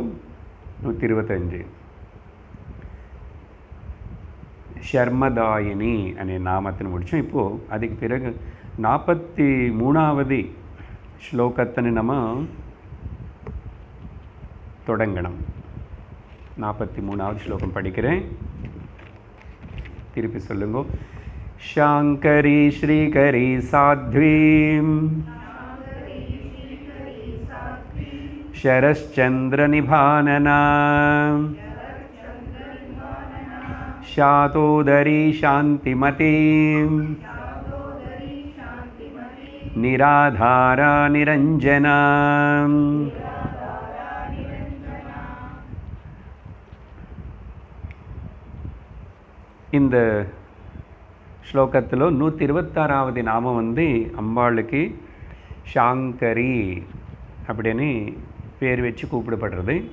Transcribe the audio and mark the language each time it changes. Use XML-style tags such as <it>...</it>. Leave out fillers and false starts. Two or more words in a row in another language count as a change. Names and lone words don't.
<ta>125 ஷர்மதாயினி அనే நாமத்தின் முடித்தோம். இப்போது அதுக்கு பிறகு 43வது ஸ்லோகத்தினை நம்ம தொடங்கணும். 43வது ஸ்லோகம் படிக்கிறேன், திருப்பி சொல்லுங்க.</ta> <sa>शांकरी श्रीकरी साध्वीं शरश्चंद्र निभानना शातोदरी शांतिमती निराधारा निरंजना.</sa> <ta>இந்த ஸ்லோகத்தில் 126வது நாமம் வந்து அம்பாளுக்கு ஷாங்கரி அப்படின்னு பேர் வச்சு கூப்பிடப்படுறது.</ta>